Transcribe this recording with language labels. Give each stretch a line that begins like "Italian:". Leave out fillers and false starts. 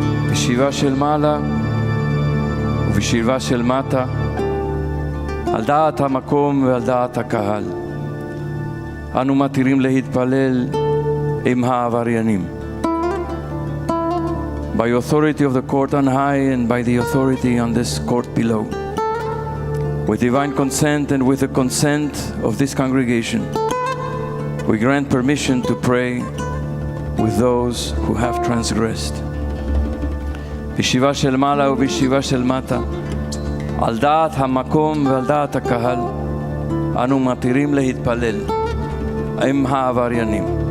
Hebrew: בשבעה של מעלה ובשבעה של מטה, על דעת המקום ועל דעת הקהל, אנו מתירים להתפלל עם העבריינים.
English: By authority of the court on high and by the authority on this court below, with divine consent and with the consent of this congregation, we grant permission to pray with those who have transgressed.
Hebrew: בשבעה של מעלה ובשבעה של מטה, על דעת המקום ועל דעת הקהל, אנו מתירים להתפלל עם העבריינים.